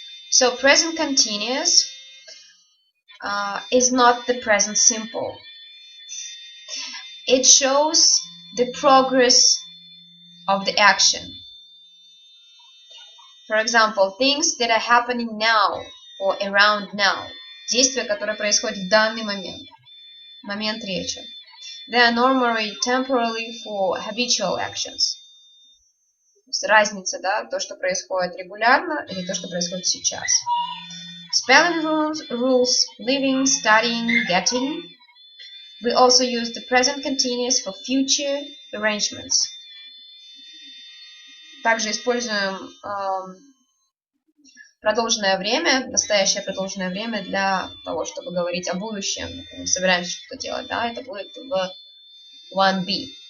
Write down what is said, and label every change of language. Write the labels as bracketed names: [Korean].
[English] So present continuous is not the present simple. It shows the progress of the action. For example, things that are happening now or around now. [Russian] Действия, которые происходят в данный момент. Момент речи. [English] They are normally temporarily for habitual actions. [Russian] Разница, да, то, что происходит регулярно, или то, что происходит сейчас. [English] Spelling rules, living, studying, getting. We also use the present continuous for future arrangements. [Russian] Также используем продолженное время, настоящее продолженное время для того, чтобы говорить о будущем. Мы собираемся что-то делать, да, это будет в 1B.